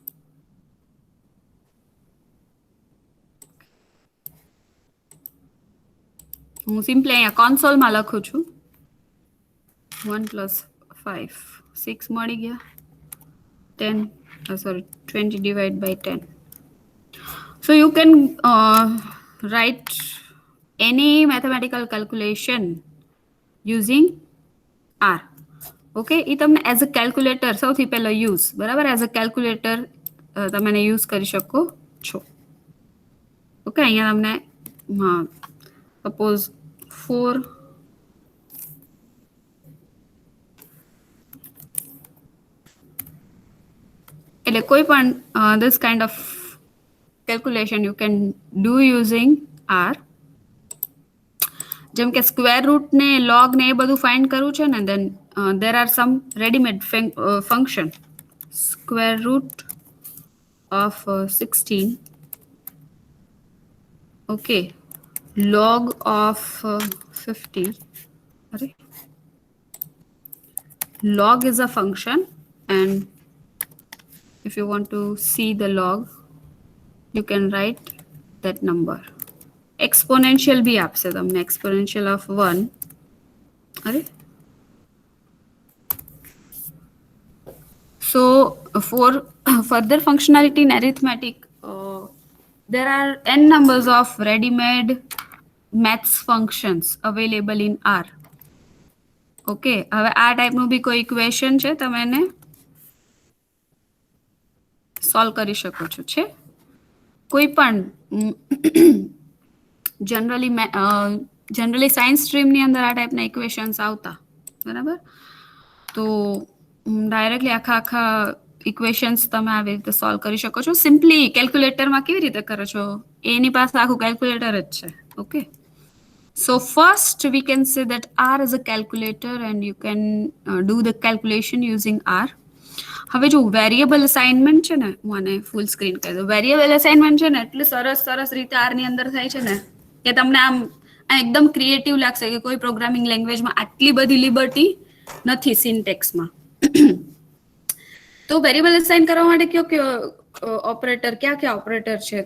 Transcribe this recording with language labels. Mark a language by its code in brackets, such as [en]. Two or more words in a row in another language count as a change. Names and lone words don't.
[gu] હું સિમ્પલી અહીંયા કોન્સોલમાં લખું છું 1 + 5 6 મળી ગયા 10 સોરી 20 [en] divide by [gu] 10. [en] So you can write any mathematical calculation using R. [gu] Okay, એ તમને [en] as a calculator [gu] સૌથી પહેલા યુઝ, બરાબર, [en] as a calculator [gu] તમે એને યુઝ કરી શકો છો. ઓકે, અહીંયા તમને હા સપોઝ 4 એટલે કોઈ પણ [en] this kind of calculation you can do using R. [gu] જેમ કે [en] square root [gu] ને લોગ ને એ બધું ફાઇન્ડ કરવું છે ને, [en] then there are some ready-made function. Square root of 16. Okay, log of 50. Array. Log is a function, and if you want to see the log, you can write that number. Exponential bhi aapse tamne, exponential of 1. Array. So for further functionality in arithmetic, there are n numbers of ready-made maths functions available in R. [gu] Okay, હવે આ ટાઈપનું બી કોઈ ઇક્વેશન છે, તમે એને સોલ્વ કરી શકો છો. છે કોઈ પણ જનરલી સાયન્સ સ્ટ્રીમની અંદર આ ટાઈપના ઇક્વેશન્સ આવતા, બરાબર. તો ડાયરેક્ટલી આખા ઇક્વેશન્સ તમે આવી રીતે સોલ્વ કરી શકો છો. સિમ્પલી કેલ્ક્યુલેટરમાં કેવી રીતે કરો છો? એની પાસે આખું કેલ્ક્યુલેટર જ છે. ઓકે. [en] So first we can say that R is a calculator and you can do the calculation using R. [gu] હવે જો [en] variable assignment [gu] છે ને, મને ફૂલ સ્ક્રીન કરી દો. [en] variable assignment [gu] છે ને એટલે સરસ રીતે R ની અંદર થાય છે ને કે તમને આમ એકદમ ક્રિએટિવ લાગશે કે કોઈ પ્રોગ્રામિંગ લેંગ્વેજમાં આટલી બધી લિબર્ટી નથી સિન્ટેક્સમાં. તો [en] variable assign [gu] કરવા માટે કયો ઓપરેટર ક્યાં ઓપરેટર છે?